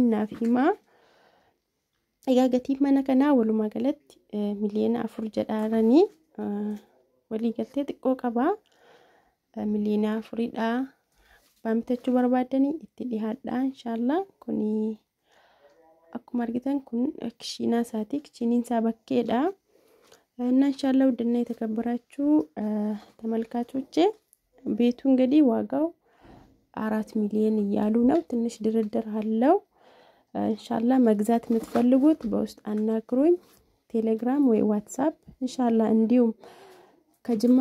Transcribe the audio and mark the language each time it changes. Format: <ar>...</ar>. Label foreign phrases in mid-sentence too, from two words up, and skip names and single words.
<om>naaf himaa egaa gatii mana kanaa walumaa galatti miliyoona 4 jedhaaranii walii galtee xiqqoo qaba miliyoona 4dha baamtachuu barbaadanii itti dhihaadha inshallah kuni akkuma argitan kun kishiina isaati kishiniin isaa bakkeedha</om> <am>እና inshallah ውድና የተከበራችሁ ተመልካቾቼ ቤቱ እንግዲህ ዋጋው 4 ሚሊዮን እያሉ ነው ትንሽ ድርድር አለው inshallah መግዛት የምትፈልጉት በውስጥ አናግሩኝ ቴሌግራም ወይ ዋትስአፕ inshallah እንዲሁም ከጅማ</am>